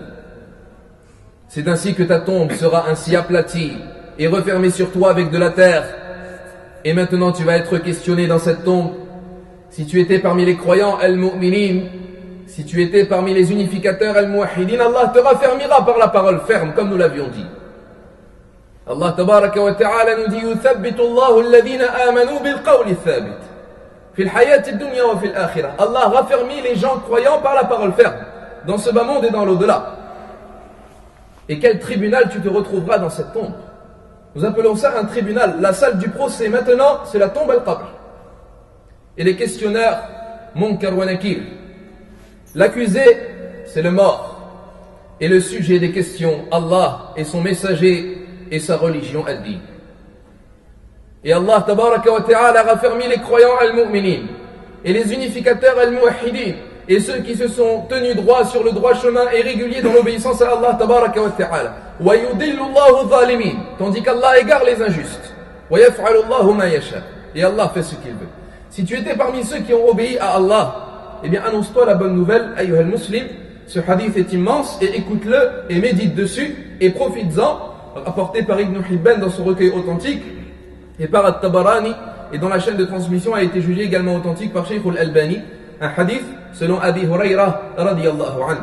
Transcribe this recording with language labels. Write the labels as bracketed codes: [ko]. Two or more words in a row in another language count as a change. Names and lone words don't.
[fr] C'est ainsi que ta tombe sera ainsi aplatie et refermée sur toi avec de la terre. Et maintenant tu vas être questionné dans cette tombe. Si tu étais parmi les croyants al-mu'minin, si tu étais parmi les unificateurs al-muwahhidin, Allah te raffermira par la parole ferme, comme nous l'avions dit. [ar] الله تبارك وتعالى [fr] nous dit [ar] يثبت الله الذين آمنوا بالقول الثابت في الحياة الدنيا وفي الآخرة. [fr] Allah raffermit les gens croyants par la parole ferme dans ce bas monde et dans l'au-delà. Et quel tribunal tu te retrouveras dans cette tombe? Nous appelons ça un tribunal. La salle du procès maintenant, c'est la tombe al-Qabr. Et les questionneurs, Munkar wa Nakir. L'accusé, c'est le mort. Et le sujet des questions, Allah et son messager et sa religion al-Din. Et Allah [ar] تبارك وتعالى [fr] a raffermi les croyants al-mu'minin et les unificateurs al-muwahhidin et ceux qui se sont tenus droit sur le droit chemin et réguliers dans l'obéissance à Allah [ar] تبارك وتعالى. ويضل الله الظالمين, [fr] tandis qu'Allah égare les injustes. [ar] ويفعل الله ما يشاء, [fr] et Allah fait ce qu'il veut. Si tu étais parmi ceux qui ont obéi à Allah, eh bien annonce-toi la bonne nouvelle, [ar] أيها المسلم. [fr] Ce hadith est immense et écoute-le et médite dessus et profites-en, rapporté par Ibn Hibban dans son recueil authentique et par At-Tabarani, et dont la chaîne de transmission a été jugée également authentique par Shaykh al-Albani, un hadith selon Abi Huraira [ar] رضي الله عنه.